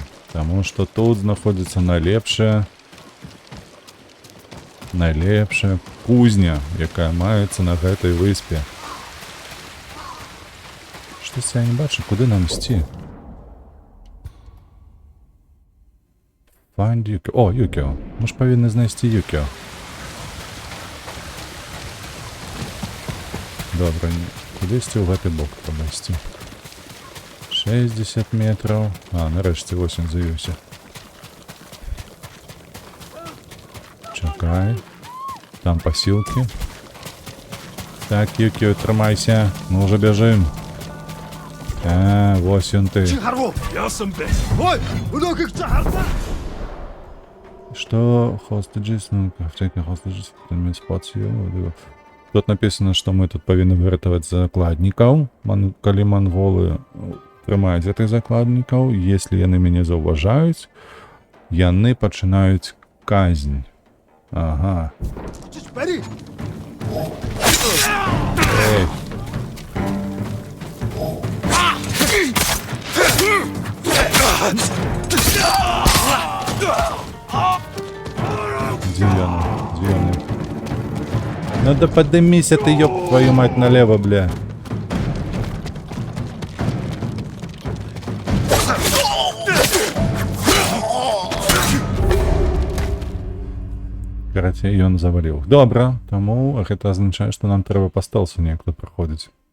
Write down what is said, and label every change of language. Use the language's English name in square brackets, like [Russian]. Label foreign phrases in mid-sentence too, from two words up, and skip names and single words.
[Belarusian] Таму што тут знаходзіцца найлепшая кузня, якая маецца на гэтай выспе. Штось я не бачу, куды нам ісці? [English] Find Yukio. [Belarusian] О, Yukio. Мы ж павінны знайсці Yukio. Добра, кудысьці ў гэты бок трэба ісці. 60 метраў. А, нарэшце, вось ён з'явіўся. Чакай. Там пасілкі. Так, Юкіо, трымайся. Мы ўжо бяжым. Вось ён ты. Што? Hostages? [English] Ну, taking hostages. [Russian] Тут написано, [Belarusian] што мы тут павінны выратаваць закладнікаў. Калі манголы трымаюць гэтых закладнікаў, если яны мяне заўважаюць, Яны пачынаюць казнь. Ага. Эй. Где яны? Где яны? [Russian] Надо поднимись, ты, ёб твою мать, налево, бля. [Belarusian] Карацей, ён заваліў. Добра, таму гэта азначае, што нам трэба па стэлсу неяк тут праходзіць.